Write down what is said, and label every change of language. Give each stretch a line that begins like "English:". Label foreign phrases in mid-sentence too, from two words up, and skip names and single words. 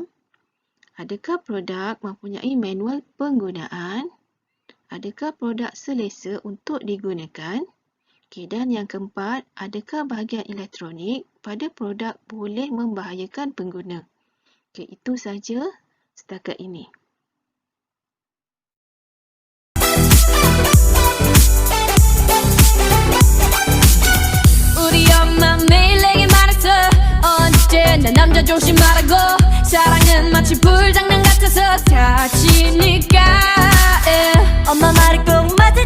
Malay: Adakah produk mempunyai manual penggunaan? Adakah produk selesa untuk digunakan? Okey, dan yang keempat, adakah bahagian elektronik pada produk boleh membahayakan pengguna? Okey, itu saja setakat ini.
Korean: 우리 엄마 매일 내게 말했어 언제나 남자 조심하라고 사랑은 마치 불장난 같아서 다치니까 엄마 말을 꼭